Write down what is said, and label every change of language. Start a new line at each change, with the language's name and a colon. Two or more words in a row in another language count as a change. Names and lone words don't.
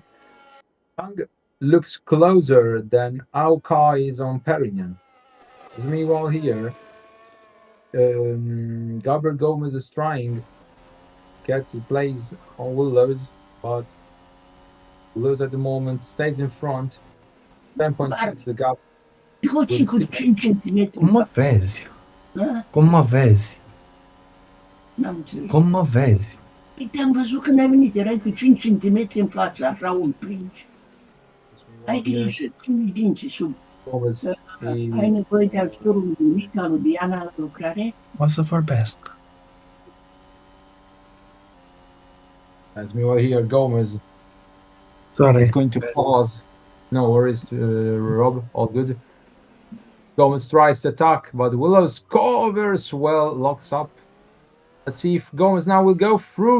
English: Tang looks closer than Aukai is on Perignon. As meanwhile here, Gabriel Gomez is trying to get his plays on Willows, but Willows at the moment stays in front. 10.6 the gap.
Portuguese: Uma vez. Uma vez. Uma vez.
Romanian: Am văzut când ai venit, erai cu 5 cm în față, așa un princi. Ai grijă să ții dinții sub. Ai nevoie de ajutorul lui Mica, lui Diana la lucrare? O să vorbesc.
English: As meanwhile here, Gomez Sorry. is going to pause. No worries, Rob. All good. Gomez tries to attack, but Willows covers well, locks up. Let's see if Gomez now will go through.